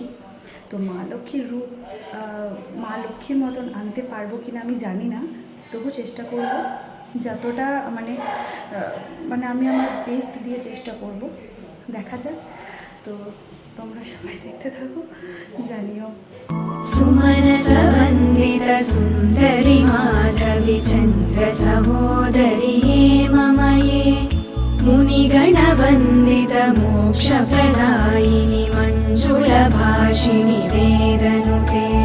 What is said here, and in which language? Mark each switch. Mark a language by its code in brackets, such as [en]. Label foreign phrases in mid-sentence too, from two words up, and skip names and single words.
[bn] তো মা লক্ষ্মীর রূপ মা লক্ষ্মীর মতন আনতে পারবো কিনা আমি জানি না, তবু চেষ্টা করব যতটা মানে আমি আমার বেস্ট দিয়ে চেষ্টা করব। দেখা যাক। তো তোমরা সবাই দেখতে থাকো, জানিও। [sa] सुमनस वन्दित सुन्दरि माधवि चन्द्र सहोदरि हे ममये मुनिगणवन्दित मोक्षप्रदायिनि मञ्जुलभाषिणि वेदनुते